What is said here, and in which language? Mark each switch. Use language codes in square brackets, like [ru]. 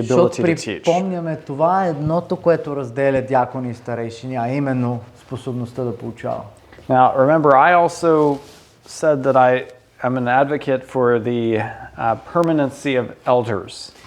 [bg] Защото [en] ability to teach. [bg] припомняме, това е едното, което разделя дякони и старейшини, а именно способността да получава. [en] Now, remember, I also said that I am an advocate for the permanency of elders.